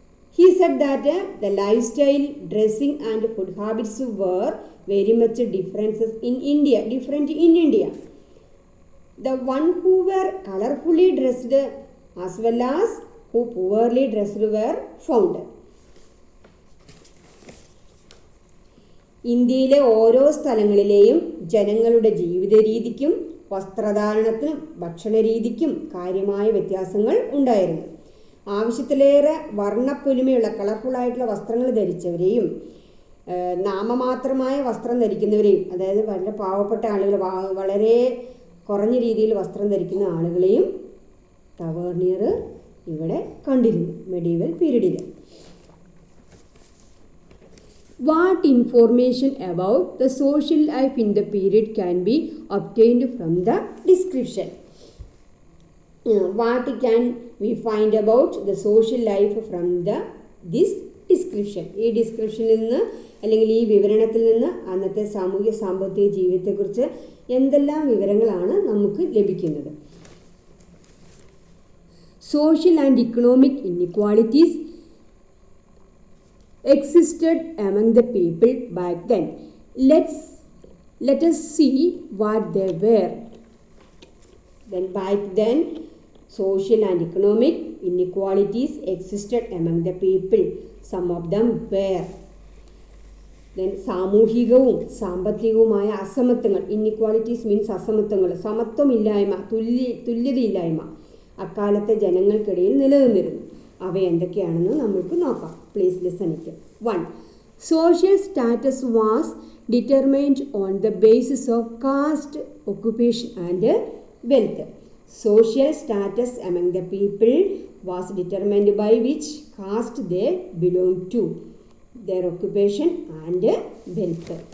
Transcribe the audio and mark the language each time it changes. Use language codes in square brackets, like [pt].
[en] He said that the lifestyle, dressing and food habits were very much different in India. The one who were colorfully dressed as well as who poorly dressed were found. [ml] ഇന്ത്യയിലെ ഓരോ സ്ഥലങ്ങളിലെയും ജനങ്ങളുടെ ജീവിത രീതിക്കും വസ്ത്രധാരണത്തിനും ഭക്ഷണരീതിക്കും കാര്യമായ വ്യത്യാസങ്ങൾ ഉണ്ടായിരുന്നു. ആവശ്യത്തിലേറെ വർണ്ണപ്പൊലിമയുള്ള കളർഫുള്ളായിട്ടുള്ള വസ്ത്രങ്ങൾ ധരിച്ചവരെയും നാമമാത്രമായ വസ്ത്രം ധരിക്കുന്നവരെയും, അതായത് വളരെ പാവപ്പെട്ട ആളുകൾ, വളരെ കുറഞ്ഞ രീതിയിൽ വസ്ത്രം ധരിക്കുന്ന ആളുകളെയും ടവേർണിയർ ഇവിടെ കണ്ടിരുന്നു മെഡീവൽ പീരീഡിൽ. [en] What information about the social life in the period can be obtained from the description? What can we find about the social life from this description? [ml] ഈ ഡിസ്ക്രിപ്ഷനിൽ നിന്ന് അല്ലെങ്കിൽ ഈ വിവരണത്തിൽ നിന്ന് അന്നത്തെ സാമൂഹ്യ സാമ്പത്തിക ജീവിതത്തെക്കുറിച്ച് എന്തെല്ലാം വിവരങ്ങളാണ് നമുക്ക് ലഭിക്കുന്നത്? [en] Social and economic inequalities existed among the people back then. Let us see what they were. Then back then, social and economic inequalities existed among the people. Some of them were. [ml] Then സാമൂഹികവും സാമ്പത്തികവുമായ അസമത്വങ്ങൾ, [en] inequalities means [ml] അസമത്വങ്ങൾ, സമത്വമില്ലായ്മ, തുല്യതയില്ലായ്മ അക്കാലത്തെ ജനങ്ങൾക്കിടയിൽ നിലനിന്നിരുന്നു. അവ എന്തൊക്കെയാണെന്ന് നമുക്ക് നോക്കാം. [en] Please listen it. [ml] 1. [en] Social status was determined on the basis of caste, occupation and wealth. Social status among the people was determined by which caste they belonged to, their occupation and wealth.